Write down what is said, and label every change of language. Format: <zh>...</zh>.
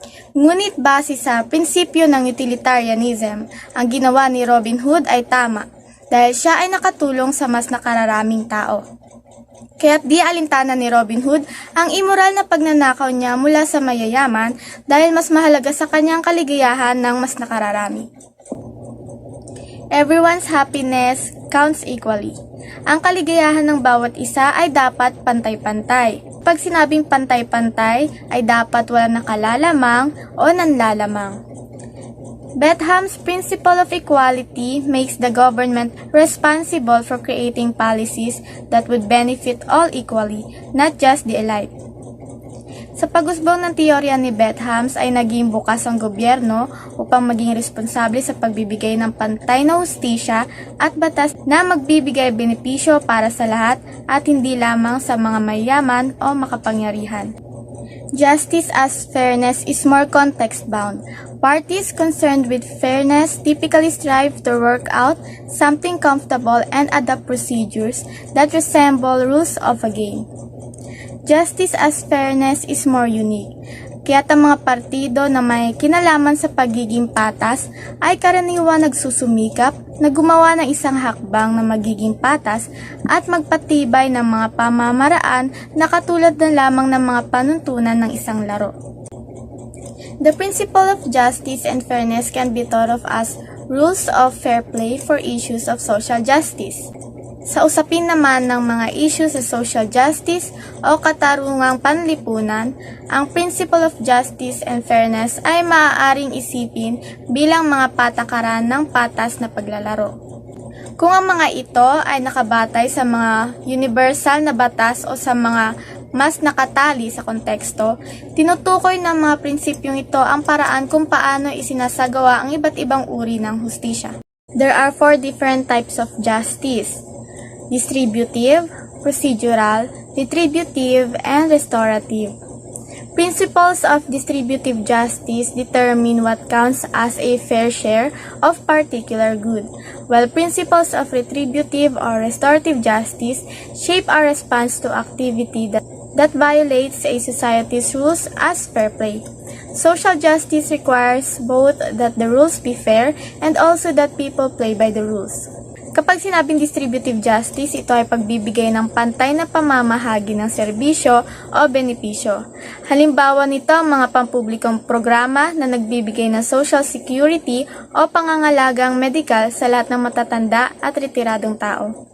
<tl>Ngunit base sa prinsipyo ng utilitarianism, ang ginawa ni Robin Hood ay tama, dahil siya ay nakatulong sa mas nakararaming tao. Kaya't di alintana ni Robin Hood ang immoral na pagnanakaw niya mula sa mayayaman dahil mas mahalaga sa kanyang kaligayahan ng mas nakararami.</tl> <en>Everyone's happiness counts equally.</en> <tl>Ang kaligayahan ng bawat isa ay dapat pantay-pantay. Pag sinabing pantay-pantay, ay dapat wala nakalalamang o nanlalamang.</tl> <en>Bentham's principle of equality makes the government responsible for creating policies that would benefit all equally, not just the elite.</en> <tl>Sa pag-usbong ng teorya ni Bentham ay naging bukas ang gobyerno upang maging responsable sa pagbibigay ng pantay na hustisya at batas na magbibigay benepisyo para sa lahat at hindi lamang sa mga mayayaman o makapangyarihan.</tl> <en>Justice as fairness is more context-bound. Parties concerned with fairness typically strive to work out something comfortable and adopt procedures that resemble rules of a game. Justice as fairness is more unique.</en> <tl>Kaya't ang mga partido na may kinalaman sa pagiging patas ay karaniwan nagsusumikap na gumawa ng isang hakbang na magiging patas at magpatibay ng mga pamamaraan na katulad na lamang ng mga panuntunan ng isang laro.</tl> <en>The principle of justice and fairness can be thought of as rules of fair play for issues of social justice.</en> <tl>Sa usapin naman ng mga issues sa social justice o katarungang panlipunan, ang principle of justice and fairness ay maaaring isipin bilang mga patakaran ng patas na paglalaro. Kung ang mga ito ay nakabatay sa mga universal na batas o sa mga mas nakatali sa konteksto, tinutukoy ng mga prinsipyong ito ang paraan kung paano isinasagawa ang iba't ibang uri ng hustisya.</tl> <en>There are 4 different types of justice: distributive, procedural, retributive, and restorative. Principles of distributive justice determine what counts as a fair share of particular good, while principles of retributive or restorative justice shape our response to activity that violates a society's rules as fair play. Social justice requires both that the rules be fair and also that people play by the rules.</en> <tl>Kapag sinabing distributive justice, ito ay pagbibigay ng pantay na pamamahagi ng serbisyo o benepisyo. Halimbawa nito ang mga pampublikong programa na nagbibigay ng social security o pangangalagang medikal sa lahat ng matatanda at retiradong tao.</tl>